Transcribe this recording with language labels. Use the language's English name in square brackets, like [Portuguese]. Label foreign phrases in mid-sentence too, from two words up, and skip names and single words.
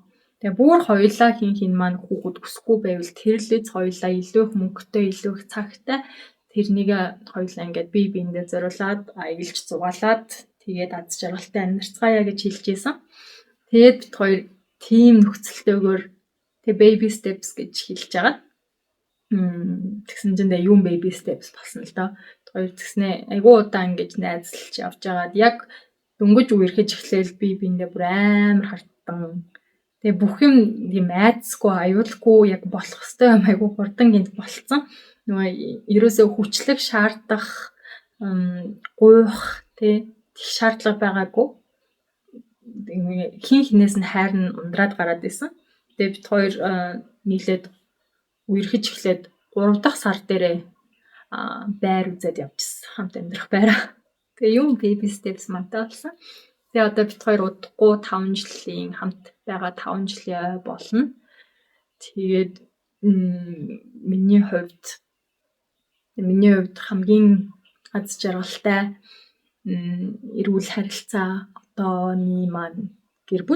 [Mongolian] Тэгээ бүр хоёулаа хин маань хүүхэд өсөхгүй байвал тэрлээс хоёулаа илүү их мөнгөтэй, илүү их цагтай тэрнийг хоёулаа ингээд бие биендээ зориулаад аялж зугаалаад тэгээд аз жаргалтай амьдарцгаая гэж хэлж ийсэн. Тэгээд бид хоёр тийм нөхцөлтэйгээр тэгээ [English] baby steps [Mongolian] гэж хэлж байгаа. Тэгсэн чинь юм [English] baby steps [Mongolian] болсон л доо. Хоёр тэгснэ айгуу удаан ингэж найзлж явж байгаад яг дөнгөж үерхэж эхлээл би биендээ бүр амар хартан. Тэгээ бүх юм юм айцгүй аюулгүй яг болох хэвээр юм айгуу хурдан гинт болцсон. Нөгөө ерөөсөө хүчлэг шаардах гуйх тий шаардлага байгаагүй. Хин хинээс нь хайр нь ундраад гараад исэн. Тэгээ бид хоёр нийлээд үерхэж эхлээд 3 дахь сар дээрээ байр үзээд явчихсан. Хамт амьдрах байраа. Тэгээ юм [English] baby steps [Mongolian] мантай болсон. Тэгээ одоо бид хоёр удахгүй 5 жилийн хамт байгаа 5 жилийн болно. Тэгээд миний хувьд хамгийн аз жаргалтай эрүүл харилцаа одооний маань гэр бүл.